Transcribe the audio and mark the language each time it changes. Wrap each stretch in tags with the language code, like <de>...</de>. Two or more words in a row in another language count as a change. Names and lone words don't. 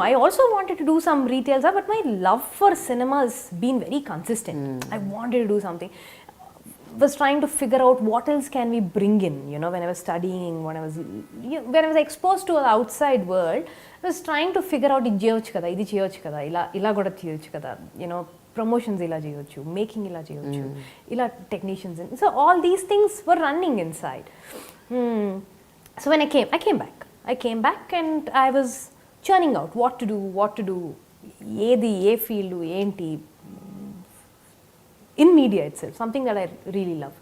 <en>I also wanted to do some retail stuff, but my love for cinema has been very consistent. I wanted to do something. Was trying to figure out what else can we bring in, when I was studying, when I was exposed to the outside world, I was trying to figure out</en> <te>ఇది చేయొచ్చు కదా, ఇది చేయొచ్చు కదా, ఇలా కూడా చేయొచ్చు కదా, promotions ఇలా చేయొచ్చు, making ఇలా చేయొచ్చు, ila technicians in.</te> <en>So all these things were running inside. So when I came back and I was churning out what to do,</en> <te>ఏ field enti,</te> <en>in media itself, something that I really loved.</en>